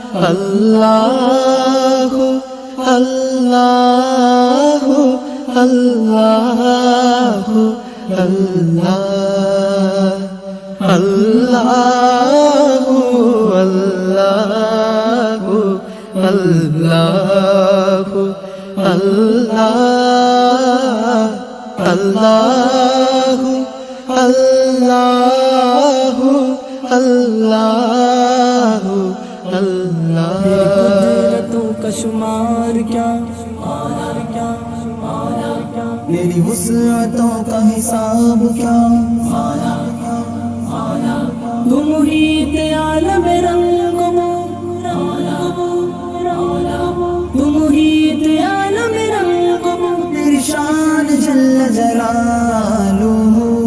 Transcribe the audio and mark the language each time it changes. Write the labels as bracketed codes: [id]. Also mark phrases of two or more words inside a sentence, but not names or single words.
[ar] الله الله الله الله الله الله الله അല്ലാഹു الله الله الله الله الله. [ur] کا شمار کیا وسعتوں کا حساب کیا. تم محیط عالم رنگو، تم محیط عالم رنگو, تیری شان [ar] جل جلاله.